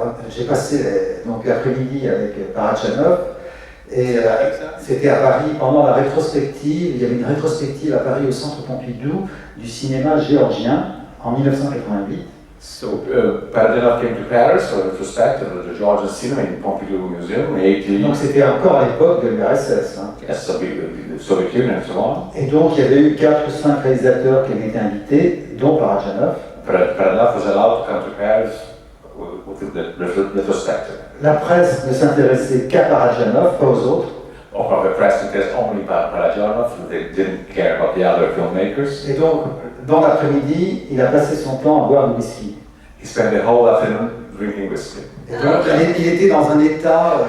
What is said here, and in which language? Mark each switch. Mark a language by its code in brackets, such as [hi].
[fr] J'ai passé donc l'après-midi avec Parajanov et c'était à Paris pendant la rétrospective. Il y avait une rétrospective à Paris au Centre Pompidou du cinéma géorgien en 1988. [en] So Parajanov came to Paris for a retrospective of the Georgian cinema in Pompidou Museum in 18. [fr] Donc c'était encore à l'époque de l'URSS. Hein. [en] Yes, the Soviet Union and so on. [fr] Et donc il y avait eu 4 ou 5 réalisateurs qui avaient été invités, dont Parajanov. [en] Parajanov was allowed to come to Paris with the retrospective. [fr] La presse ne s'intéressait qu'à Parajanov, pas aux autres. [en] Or the press interest only about Parajanov, they didn't care about the other filmmakers. [fr] Et donc, dans l'après-midi, il a passé son temps à boire du whisky. [en] He spent the whole afternoon drinking whiskey. [fr] Et donc, il était dans un état